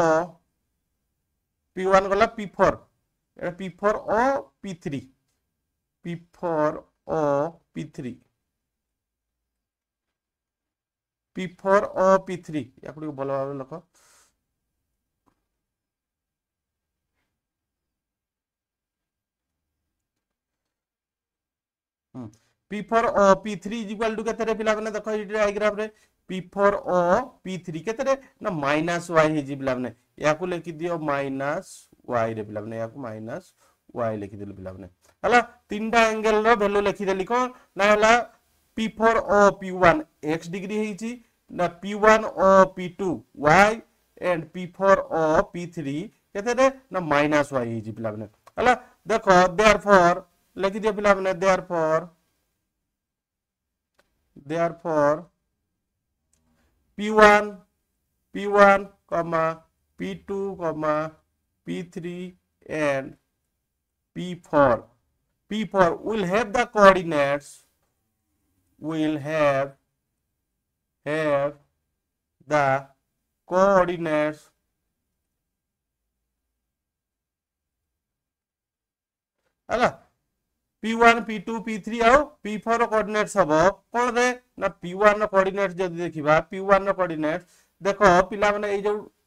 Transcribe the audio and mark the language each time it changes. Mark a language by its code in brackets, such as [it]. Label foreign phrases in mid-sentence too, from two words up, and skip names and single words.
[spv] गला P4 एटा P4 O P3 याकु भलो भाबे लखो P4 O P3 [en] equal to [spv] केते रे पिला माने देखो ई डायग्राम रे P4 O P3 केते रे ना माइनस y हे जी पिला माने याकू लिखि दियो माइनस y रे पिला माने याकू माइनस y लिखि दिलो पिला माने हला तीनटा एंगल रो वैल्यू लिखि देली को ना हला P4 O P1 x डिग्री हे जी ना P1 O P2 y एंड P4 O P3 केते रे ना माइनस y हे जी पिला माने हला देखो देयरफॉर लिखि दियो पिला माने देयरफॉर [en] P1, P2, P3 and P4 will have the coordinates [spv] हला P1 P2 P3 आउ P4 रो कोऑर्डिनेट्स हबो कोन रे ना P1 रो कोऑर्डिनेट्स जदी देखिबा P1 रो कोऑर्डिनेट्स देखो पिला माने ए जो